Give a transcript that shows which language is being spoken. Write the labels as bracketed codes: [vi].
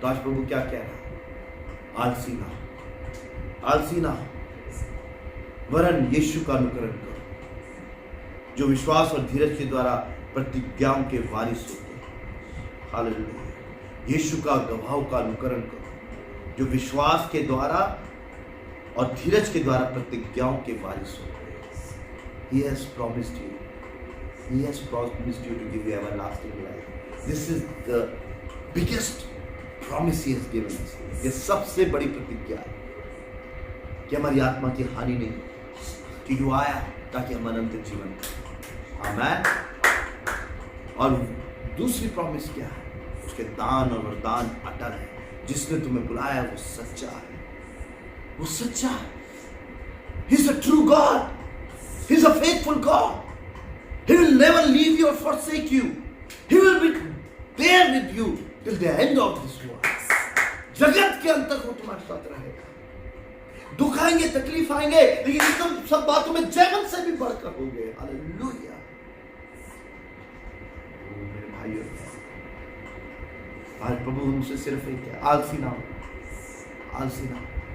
[hi] तो आज प्रभु क्या कह रहा है, आलसी ना हो, आलसी ना हो, वरन यीशु का अनुकरण करो, जो विश्वास और धीरज के द्वारा प्रतिज्ञाओं के वारिस होते हैं। हालेलुया। यीशु का गवाहों का अनुकरण करो, जो विश्वास के द्वारा और धीरज के द्वारा प्रतिज्ञाओं के वारिस होते हैं। [en] He has promised you. He has promised you to give you everlasting life. This is the biggest promise he has given us. [hi] ये सबसे बड़ी प्रतिज्ञा है कि हमारी आत्मा की हानि नहीं, कि वो आया ताकि हम अनंत जीवन पाएं। आमीन। और दूसरी प्रॉमिस क्या है, उसके दान और वरदान अटल है। जिसने तुम्हें बुलाया वो सच्चा है, वो सच्चा है। [en] He is a true God. He is a faithful God. He will never leave you or forsake you. He will be there with you till the end of this world. [hi] जगत के अंत तक वो तुम्हारे साथ रहेगा। दुख आएंगे, तकलीफ आएंगे, लेकिन एकदम सब बातों में जयवंत से भी बढ़कर होंगे। हालेलुया। मेरे भाइयों, आज प्रभु हमसे सिर्फ एक है, आलसी ना हो, आलसी ना हो।